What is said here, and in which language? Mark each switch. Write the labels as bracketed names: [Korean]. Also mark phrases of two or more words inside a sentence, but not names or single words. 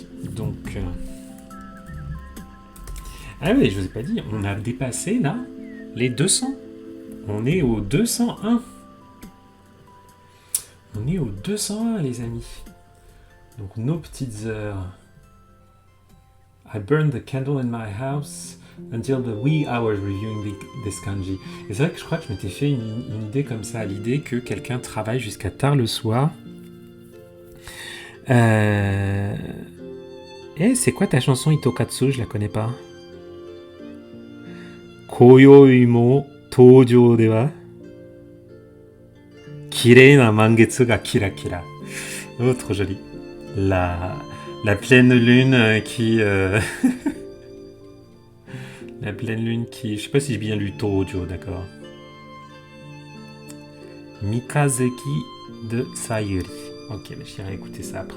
[French] Donc... Ah oui, je vous ai pas dit, on a dépassé là les 200. On est au 201. On est au 201 les amis. Donc nos petites heures. [English] I burned the candle in my house until the wee hours reviewing this kanji. [French] Et c'est vrai que je crois que je m'étais fait une idée comme ça, l'idée que quelqu'un travaille jusqu'à tard le soir. C'est quoi ta chanson Itokatsu? Je la connais pas. [Japanese] 今宵も頭上では綺麗な満月がキラキラ. [French] Oh, trop joli. La pleine lune qui... La pleine lune qui... Je sais pas si j'ai bien lu Tojo, d'accord. Mikazeki de Sayuri. Ok, mais j'irai écouter ça après.